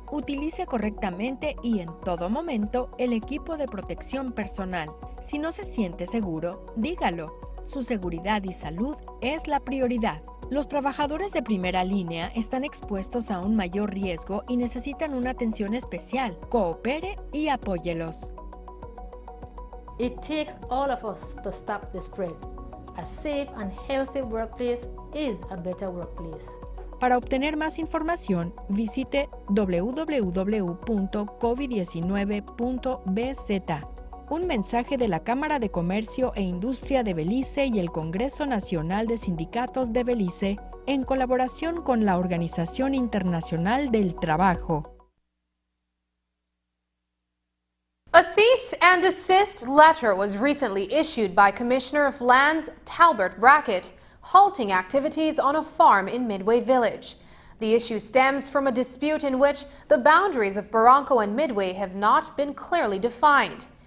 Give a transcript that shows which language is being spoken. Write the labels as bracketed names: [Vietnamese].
[Spanish] Utilice correctamente y en todo momento el equipo de protección personal. Si no se siente seguro, dígalo. Su seguridad y salud es la prioridad. Los trabajadores de primera línea están expuestos a un mayor riesgo y necesitan una atención especial. Coopere y apóyelos. [English] It takes all of us to stop the spread. A safe and healthy workplace is a better workplace. [Spanish] Para obtener más información, visite www.covid19.bz. Un mensaje de la Cámara de Comercio e Industria de Belice y el Congreso Nacional de Sindicatos de Belice, en colaboración con la Organización Internacional del Trabajo. [English] A cease and desist letter was recently issued by Commissioner of Lands Talbert Brackett, halting activities on a farm in Midway Village. The issue stems from a dispute in which the boundaries of Barranco and Midway have not been clearly defined.